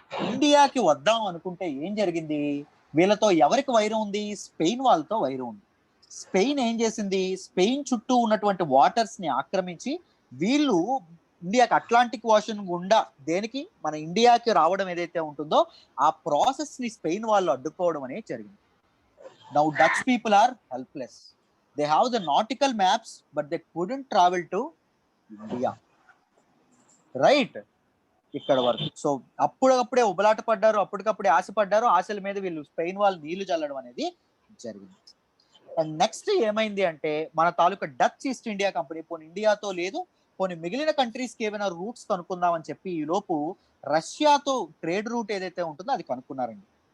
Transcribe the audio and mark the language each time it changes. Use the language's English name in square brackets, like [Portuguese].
[Telugu] ఇండియాకి వద్దాం అనుకుంటే ఏం జరిగింది? వీళ్ళతో ఎవరికి వైరం ఉంది? స్పెయిన్ వాళ్ళతో వైరం ఉంది. స్పెయిన్ ఏం చేసింది? స్పెయిన్ చుట్టూ ఉన్నటువంటి వాటర్స్ ని ఆక్రమించి వీళ్ళు ఇండియాకి అట్లాంటిక్ ఓషన్ గుండా దేనికి మన ఇండియాకి రావడం ఏదైతే ఉంటుందో ఆ ప్రాసెస్ ని స్పెయిన్ వాళ్ళు అడ్డుకోవడం అనేది జరిగింది. [English] Now Dutch people are helpless. They have the nautical maps, but they couldn't travel to India. [Telugu] Right? ఇక్కడ వరకు. సో అప్పుడప్పుడే ఉబలాట పడ్డారు, అప్పటికప్పుడే ఆశపడ్డారు. ఆశల మీద వీళ్ళు స్పెయిన్ వాళ్ళు నీళ్లు చల్లడం అనేది జరిగింది. అండ్ నెక్స్ట్ ఏమైంది అంటే మన తాలూకా డచ్ ఈస్ట్ ఇండియా కంపెనీ పోనీ ఇండియాతో లేదు, పోనీ మిగిలిన కంట్రీస్కి ఏమైనా రూట్స్ కనుక్కుందామని చెప్పి ఈ లోపు రష్యాతో ట్రేడ్ రూట్ ఏదైతే ఉంటుందో అది కనుక్కున్నారండి.